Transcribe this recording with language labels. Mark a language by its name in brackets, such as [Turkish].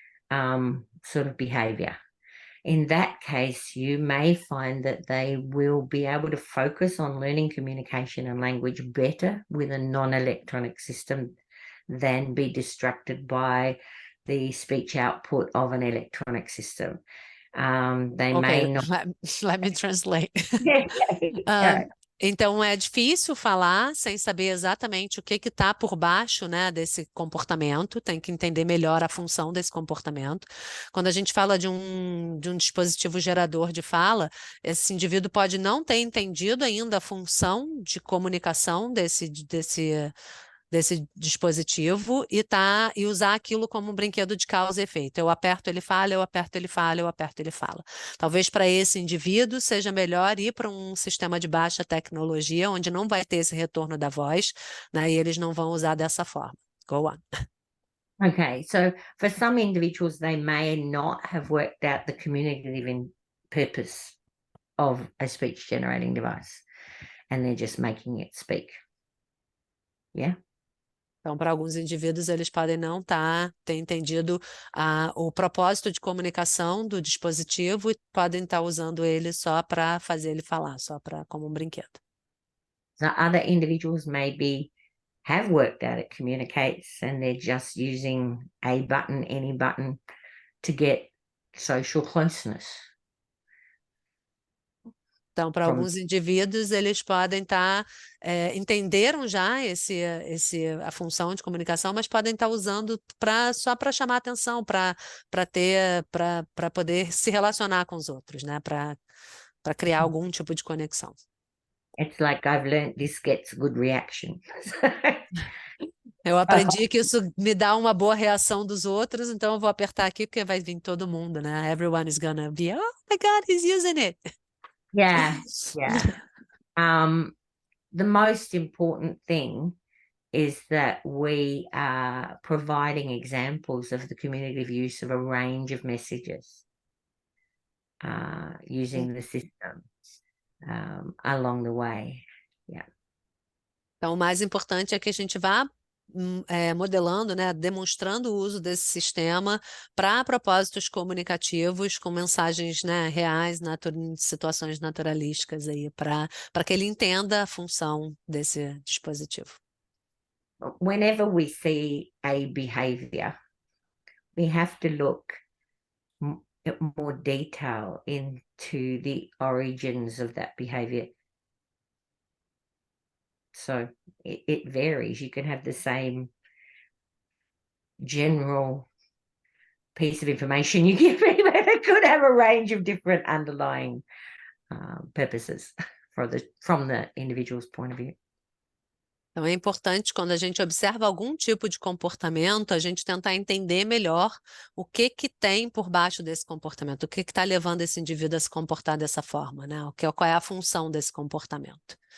[Portuguese] Sort of behavior. In that case, you may find that they will be able to focus on learning communication and language better with a non-electronic system than be distracted by the speech output of an electronic system. They Ok, may not. let me translate. Yeah. Então é difícil falar sem saber exatamente o que está por baixo, né, desse comportamento, tem que entender melhor a função desse comportamento. Quando a gente fala de um dispositivo gerador de fala, esse indivíduo pode não ter entendido ainda a função de comunicação desse dispositivo e usar aquilo como um brinquedo de causa e efeito. Eu aperto, ele fala, eu aperto, ele fala, eu aperto, ele fala. Talvez para esse indivíduo seja melhor ir para um sistema de baixa tecnologia, onde não vai ter esse retorno da voz, né, e eles não vão usar dessa forma. [English] Go on. Okay, so for some individuals, they may not have worked out the communicative purpose of a speech generating device, and they're just making it speak. Yeah. [Portuguese] Então, para alguns indivíduos, eles podem não ter entendido o propósito de comunicação do dispositivo e podem estar usando ele só para fazer ele falar, só como um brinquedo. [English] So other individuals maybe have worked out it communicates and they're just using a button, any button, to get social closeness. [Portuguese] Então, para alguns indivíduos, eles podem entenderam já a função de comunicação, mas podem estar usando só para chamar atenção, para poder se relacionar com os outros, né? Para criar algum tipo de conexão. [English] It's like I've learned this gets good reaction. [Portuguese] Eu aprendi que isso me dá uma boa reação dos outros, então eu vou apertar aqui porque vai vir todo mundo, né? [English] Everyone is gonna be, oh my God, he's using it. Yeah, yeah. The most important thing is that we are providing examples of the communicative use of a range of messages using the system along the way. Yeah. [Portuguese] Então, o mais importante é que a gente vá modelando, né, demonstrando o uso desse sistema para propósitos comunicativos com mensagens, né, reais, situações naturalísticas aí, para que ele entenda a função desse dispositivo. [English] Whenever we see a behavior, we have to look at more detail into the origins of that behavior. So it varies. You can have the same general piece of information you give me, but it could have a range of different underlying purposes from the individual's point of view. [Portuguese] Então, é importante, quando a gente observa algum tipo de comportamento, a gente tentar entender melhor o que tem por baixo desse comportamento, o que está levando esse indivíduo a se comportar dessa forma, né? Qual é a função desse comportamento.